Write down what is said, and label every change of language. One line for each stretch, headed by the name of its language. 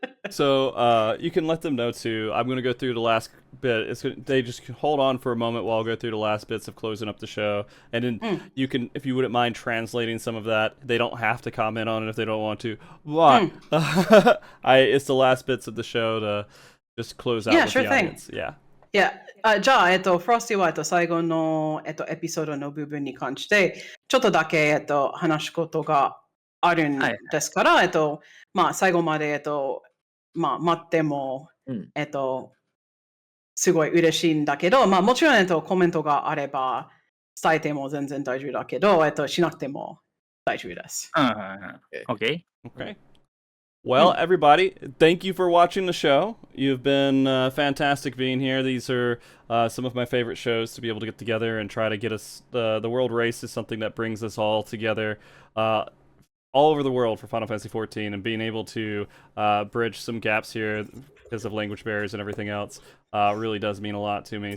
English: So you can let them know too. I'm going to go through the last bit. They just hold on for a moment while I go through the last bits of closing up the show, and then you can, if you wouldn't mind translating some of that. They don't have to comment on it if they don't want to. But it's the last bits of the show to just close out Yeah, with sure the thing. audience. Yeah.
Japanese: いや、じゃあ、フロスティは、最後の、エピソードの部分に関して、ちょっとだけ、話すことがあるんですから、最後まで、待っても、すごい嬉しいんだけど、もちろん、コメントがあれば、伝えても全然大丈夫だけど、しなくても大丈夫です。
English: OK? Okay. Well, everybody, thank you for watching the show. You've been fantastic being here. These are some of my favorite shows to be able to get together and try to get us. The World Race is something that brings us all together all over the world for Final Fantasy XIV, and being able to bridge some gaps here because of language barriers and everything else really does mean a lot to me.